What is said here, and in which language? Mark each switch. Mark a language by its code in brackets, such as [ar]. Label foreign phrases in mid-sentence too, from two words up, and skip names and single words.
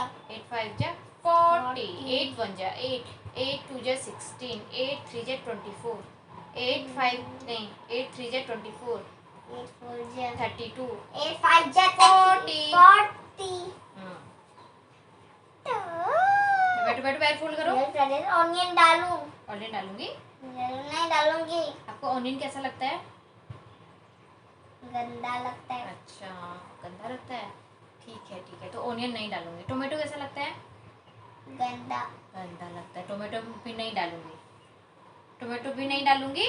[hi] 8 5 जा 40 8 1 जा 8 8 2 जा 16 8 3 जा 24 8 5 नहीं 8 3 जा 24 8 4 जा 32 8 5 जा 40 40। बैठो बैठो, पैर फोल्ड करो। पहले ऑनियन डालूं? ऑनियन डालूंगी। नहीं डालूंगी। आपको ऑनियन कैसा लगता है? गंदा लगता है। अच्छा, गंदा लगता है। ठीक है तो ऑनियन नहीं डालूंगी। टोमेटो कैसा लगता है? गंदा गंदा लगता है। टोमेटो भी नहीं डालूंगी। टोमेटो भी नहीं डालूंगी।